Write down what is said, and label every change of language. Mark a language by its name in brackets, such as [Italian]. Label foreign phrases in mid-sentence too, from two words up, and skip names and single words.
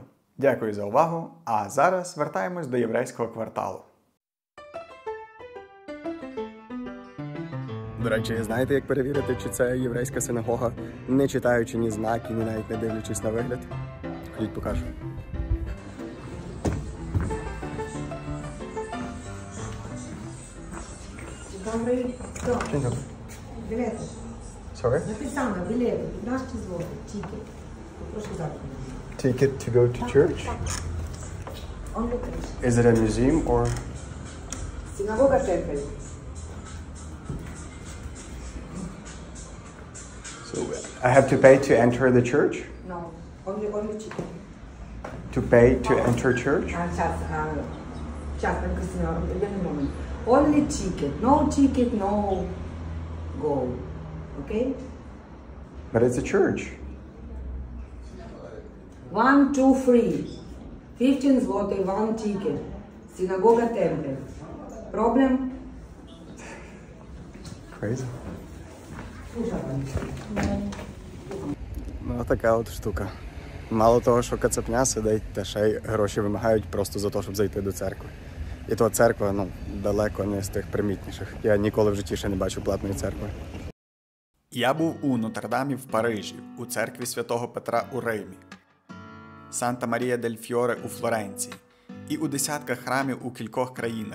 [Ukrainian] Дякую за увагу, а зараз вертаємось до єврейського кварталу. До речі, знаєте, як перевірити, чи це єврейська синагога, не читаючи ні знаки, ні навіть не дивлячись на вигляд? Ходіть, покажу. [Polish] Dobry, to. Dzień dobry. Bilet. [English] Sorry? [Polish] Napisano, bilet, 15 zł, ticket. Proszę zamknąć. [English] Ticket to go to church? Only cash. Is it a museum or... Synagoga Tempel. So I have to pay to enter the church? No, only ticket. To pay to enter church? [Polish] Czas, Krystyna, jeden moment. [English] Only ticket, no go. Okay? But it's a church. 1, 2, 3. 15 zł, one ticket. Synagoga Tempel. Problem? Crazy. [Polish] Słucha pan. [Ukrainian] Ну, така от штука. Мало того, що кацапня сидить, та ще й гроші вимагають просто за те, щоб зайти до церкви. І то церква, далеко не з тих примітніших. Я ніколи в житті ще не бачив платної церкви. Я був у Нотр-Дамі в Парижі, у церкві Святого Петра у Римі, Санта Марія дель Фьоре у Флоренції і у десятках храмів у кількох країнах.